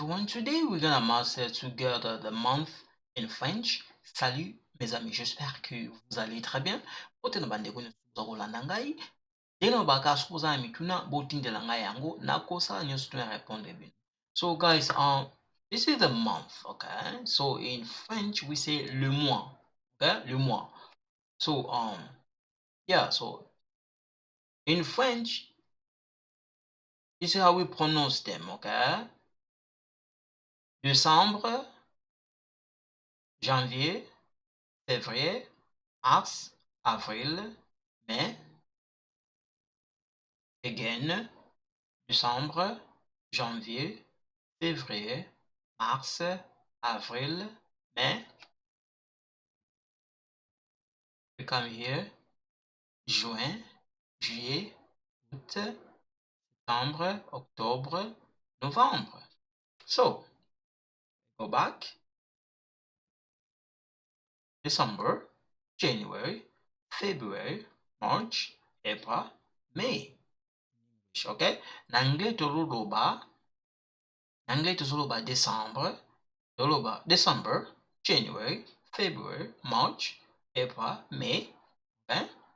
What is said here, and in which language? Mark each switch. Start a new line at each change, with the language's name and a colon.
English: today we're gonna master together the month in French.
French: Salut mes amis, j'espère que vous allez très bien.
Lingala: Bote na bandeko nyonso bozakolanda ngai. Ndenge na baka supoza mituna botindela ngai yango nakosala nyonso tuna répondre bino.
English: So guys, this is the month, okay? So in French we say
French: le mois,
English: okay?
French: Le mois.
English: So yeah, so in French this is how we pronounce them, okay?
French: Décembre, janvier, février, mars, avril, mai. Again, décembre, janvier, février, mars, avril, mai.
English: We come here,
French: juin, juillet, août, septembre, octobre, novembre.
English: So, go back. December, January, February, March, April, May. Okay?
Lingala: N'anglais toloba
English: December,
Lingala: toloba
English: December, January, February, March, April, May, okay?